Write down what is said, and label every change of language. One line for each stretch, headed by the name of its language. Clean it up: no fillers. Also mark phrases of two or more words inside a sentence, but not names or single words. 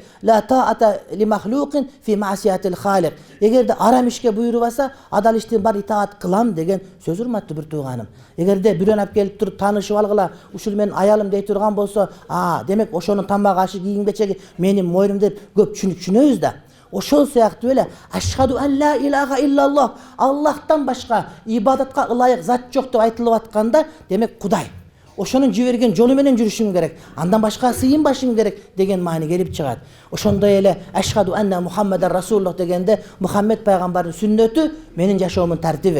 Arabic: لا طاعة لمخلوق في معصية الخالق.
Kyrgyz: Эгерде арам ишке буйрубаса, адал иштин бар итаат кылам деген сөз, урматтуу бир тууганым. Эгерде бирөөнү алып келип туруп таанышып алгыла, ушул менин аялым дей турган болсо, демек ошонун тамак ашы, кийим кечеги менин мойнум деп көп түшүнөбүз да. Ошол сыяктуу эле
Arabic: أشهد أن لا إله إلا الله,
Kyrgyz: Аллахтан башка ибадатка ылайык зат жок деп айтылып атканда, демек Кудай. Ошонун жиберген жолу менен жүрүшүм керек, андан башка сыйынбашым керек деген маани келип чыгат. Ошондой эле
Arabic: أشهد أن محمدا رسول الله
Kyrgyz: дегенде Мухаммед пайгамбардын сүннөтү менин жашоомдун тартиби.